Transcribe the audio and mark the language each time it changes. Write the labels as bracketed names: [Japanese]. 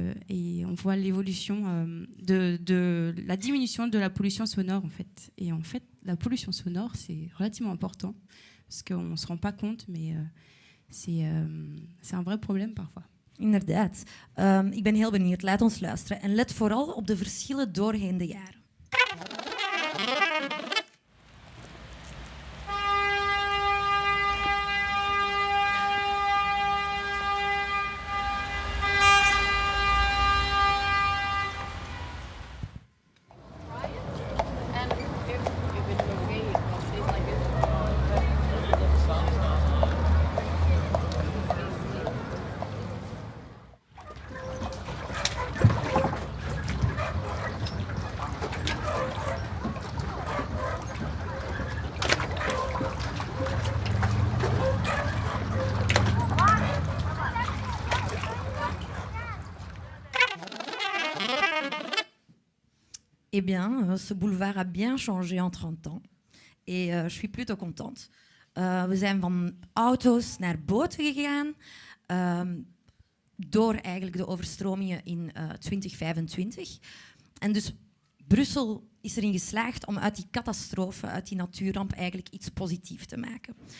[French] Et on voit l'évolution de la diminution de la pollution sonore en fait. Et en fait, la pollution sonore, c'est relativement important parce qu'on ne se rend pas compte, mais c'est un vrai probleem parfois. [Dutch] Inderdaad. Ik ben heel benieuwd. Laat ons luisteren. En let vooral op de verschillen doorheen de jaren. [French] Eh bien, ce boulevard a bien changé en 30 ans. Et je suis plutôt contente. [Dutch] We zijn van auto's naar boten gegaan. Door eigenlijk de overstromingen in 2025. En dus Brussel is erin geslaagd om uit die catastrofe, uit die natuurramp, eigenlijk iets positiefs te maken.